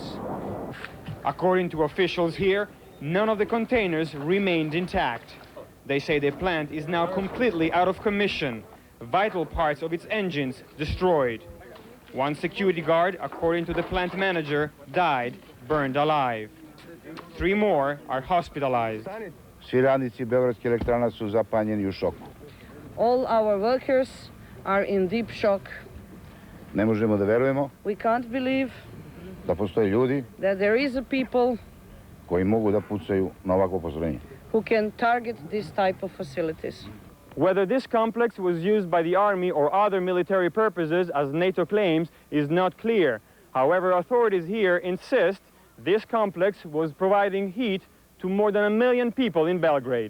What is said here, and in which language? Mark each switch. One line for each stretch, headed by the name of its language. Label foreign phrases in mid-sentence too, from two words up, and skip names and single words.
English: According to officials here, none of the containers remained intact. They say the plant is now completely out of commission, vital parts of its engines destroyed. One security guard, according to the plant manager, died, burned alive. 3 more are hospitalized.
Serbian: Svi radnici Beogradske elektrana su zapanjeni u šoku.
English: All our workers are in deep shock.
Serbian: Ne možemo da verujemo
English: We can't believe
Serbian: da postoje ljudi
English: that there is a people
Serbian: koji mogu da pucaju na ovakvo postrojenje.
English: who can target this type of facilities. Whether this complex was used by the army or other military purposes, as NATO claims, is not clear. However, authorities here insist this complex was providing heat to more than 1 million people in Belgrade.